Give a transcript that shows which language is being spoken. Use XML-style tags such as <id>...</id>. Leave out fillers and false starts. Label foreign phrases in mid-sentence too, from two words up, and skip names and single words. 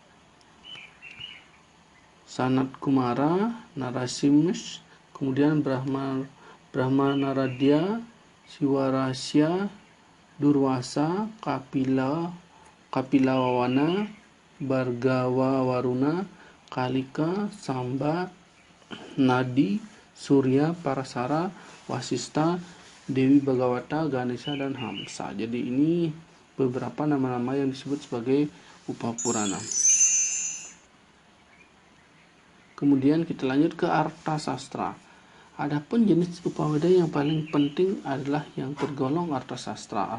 <id>Sanat Kumara, Narasimha, kemudian Brahma Naradya, Siwarasya, Durwasa, Kapilawana, Bhargava Waruna, Kalika, Samba, Nadi, Surya, Parasara, Wasista, Dewi Bhagawata, Ganesha, dan Hamsa. Jadi ini beberapa nama-nama yang disebut sebagai Upapurana. Kemudian kita lanjut ke Arta Sastra. Adapun jenis Upaweda yang paling penting adalah yang tergolong Arta Sastra.</id>